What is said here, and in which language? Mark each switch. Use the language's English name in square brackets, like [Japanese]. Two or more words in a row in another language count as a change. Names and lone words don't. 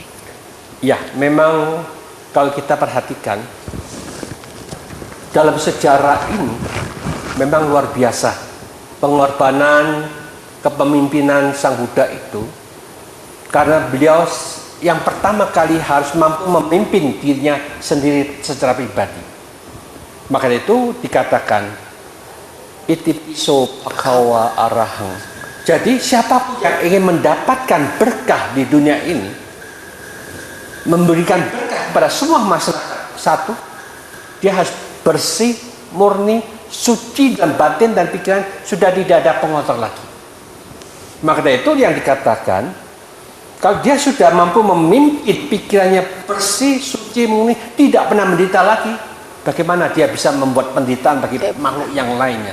[Indonesian] Ya, memang kalau kita perhatikan dalam sejarah ini memang luar biasa pengorbanan kepemimpinan Sang Buddha itu, karena beliau yang pertama kali harus mampu memimpin dirinya sendiri secara pribadi. Maka itu dikatakan [Pali] iti piso bhagava arahang. [Indonesian] Jadi siapapun yang ingin mendapatkan berkah di dunia ini, memberikan berkah kepada semua masyarakat, satu, dia harus bersih, murni, suci dan batin dan pikiran, sudah tidak ada pengotor lagi. Maka dari itu yang dikatakan, kalau dia sudah mampu memimpin pikirannya bersih, suci, murni, tidak pernah menderita lagi, bagaimana dia bisa membuat penderitaan bagi makhluk yang lainnya?